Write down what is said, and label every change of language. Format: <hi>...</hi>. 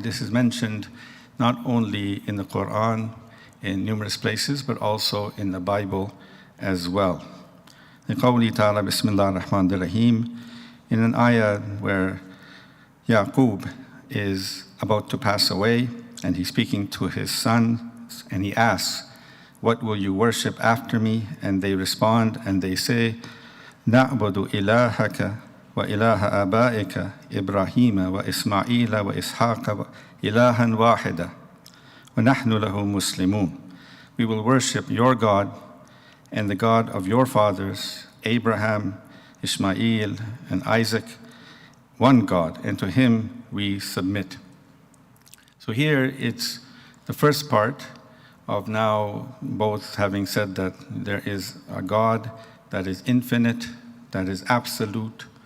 <en>This is mentioned not only in the Quran in numerous places, but also in the Bible as well.</en> <ar>لقوله تعالى بسم الله الرحمن الرحيم,</ar> <en>in an ayah where Yaqub is about to pass away and he's speaking to his sons and he asks, what will you worship after me? And they respond and they say,</en> <ar>نعبد إلهك وإله آبائك إبراهيم وإسماعيل وإسحاق إلها واحدا وَنَحْنُ لَهُ مُسْلِمُونَ.</ar> <en>We will worship your God and the God of your fathers, Abraham, Ishmael, and Isaac, one God, and to him we submit. So here it's the first part of now both having said that there is a God that is infinite, that is absolute.</en>